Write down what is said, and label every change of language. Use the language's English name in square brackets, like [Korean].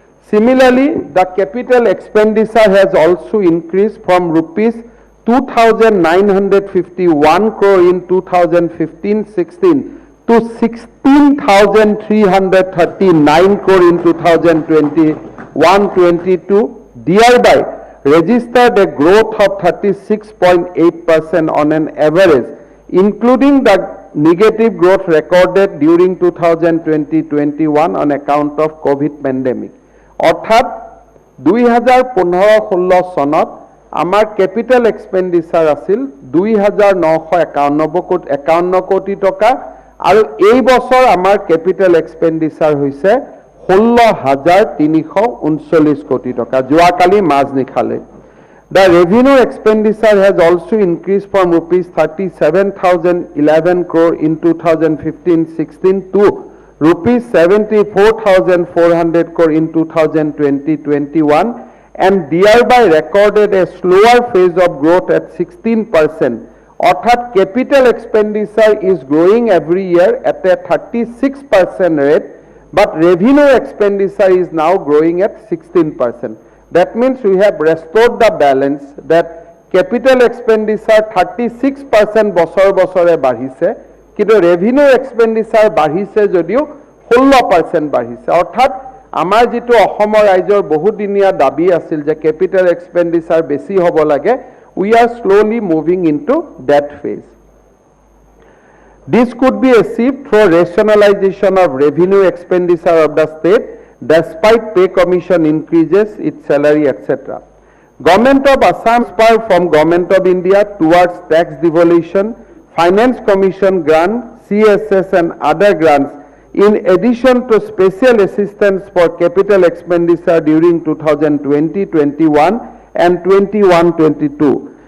[English] Similarly, the capital expenditure has also increased from rupees 2,951 crore in 2015-16 to 16,339 crore in 2021-22, thereby registered a growth of 36.8% on an average, including the negative growth recorded during 2020-21 on account of COVID pandemic. [Assamese] অর্থাৎ 2015-16 চনত আমাৰ capital এক্সপেন্ডিচাৰ আছিল 2,951 কোটি টকা আৰু এই বছৰ আমাৰ ক্যাপিটাল এক্সপেন্ডিচাৰ হৈছে 16,339 কোটি টকা যোৱাকালি মাজ নিখালে। [English] The revenue expenditure has also increased from rupees 37,011 crore in 2015-16 to rupees 74,400 crore in 2020-21, and thereby recorded a slower phase of growth at 16%. Orthat capital expenditure is growing every year at a 36% rate, but revenue expenditure is now growing at 16%. That means we have restored the balance that capital expenditure 36% [Assamese] বছৰ বছৰে বাঢ়িছে, কিন্তু revenue expenditure বাঢ়িছে যদিও 16% বাঢ়িছে। অৰ্থাৎ আমাৰ যেটো অসমৰ ৰাজ্যৰ বহুদিনীয়া দাবী আছিল যে capital expenditure বেছি হ'ব লাগে, [English] we are slowly moving into that phase. This could be achieved through rationalization of revenue expenditure of the state despite pay commission increases, its salary, etc. Government of Assam spurred from Government of India towards tax devolution, finance commission grant, CSS and other grants in addition to special assistance for capital expenditure during 2020-21 and 21-22.